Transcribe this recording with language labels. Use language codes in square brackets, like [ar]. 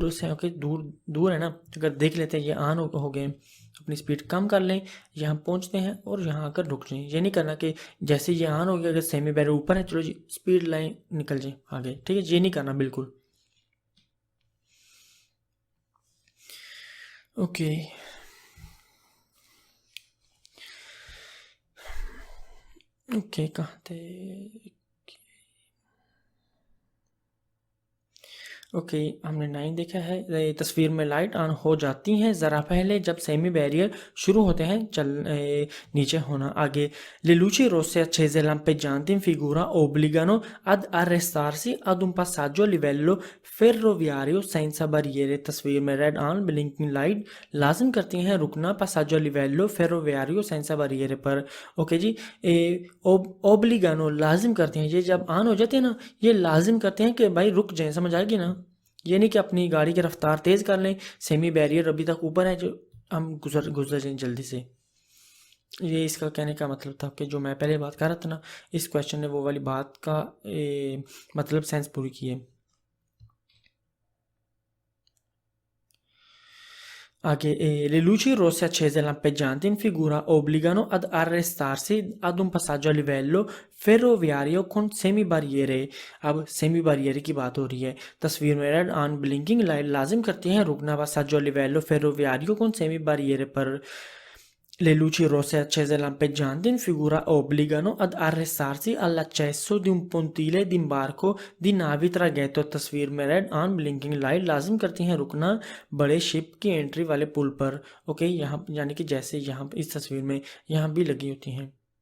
[hi] Okay दूर है ना अगर देख लेते हैं ये ऑन हो गए अपनी स्पीड कम कर लें यहाँ पहुँचते हैं और यहाँ आकर रुक जाएं ये नहीं करना कि जैसे ये ऑन हो गया अगर सेमी बैरियर ऊपर है चलो जी स्पीड लाइन निकल जाए आगे ठीक है ये नहीं करना बिल्कुल ओके ओके कहाँ थे ओके, हमने 9 देखा है। तस्वीर में लाइट ऑन हो जाती हैं ज़रा पहले जब सेमी बैरियर शुरू होते हैं नीचे होना। [it] आगे le luci rosse accese lampeggianti in figura obbligano ad arrestarsi ad un passaggio a livello ferroviario senza barriere। [hi] तस्वीर में रेड ऑन ब्लिंकिंग लाइट लाजिम करती हैं रुकना [it] passaggio a livello ferroviario senza barriere [hi] पर। ओके जी, ओब्लिगानो लाजिम करते हैं, ये जब ऑन हो जाते हैं ना, ये लाजिम करते हैं कि भाई रुक जाएं, समझ आएगी ना। ये नहीं कि अपनी गाड़ी की रफ्तार तेज़ कर लें, सेमी बैरियर अभी तक ऊपर है, जो हम गुजर जाएं जल्दी से। ये इसका कहने का मतलब था कि जो मैं पहले बात कर रहा था ना, इस क्वेश्चन ने वो वाली बात का मतलब सेंस पूरी की है। [it] आगे le luci rosse accese lampeggianti in figura obbligano ad arrestarsi ad un passaggio a livello ferroviario con semi-barriere। [hi] अब सेमी बैरियर की बात हो रही है। तस्वीर में रेड ऑन ब्लिंकिंग लाइट लाजिम करती हैं रुकना [it] passaggio a livello ferroviario con semi-barriere [hi] पर। [it] Le luci rosse accese lampeggianti in figura obbligano ad arrestarsi all'accesso di un pontile d'imbarco di navi traghetto। [hi] तस्वीर में रेड ऑन ब्लिंकिंग लाइट लाजिम करती हैं रुकना बड़े शिप की एंट्री वाले पुल पर। ओके, यहाँ यानी कि जैसे यहाँ इस तस्वीर में यहाँ भी लगी होती हैं।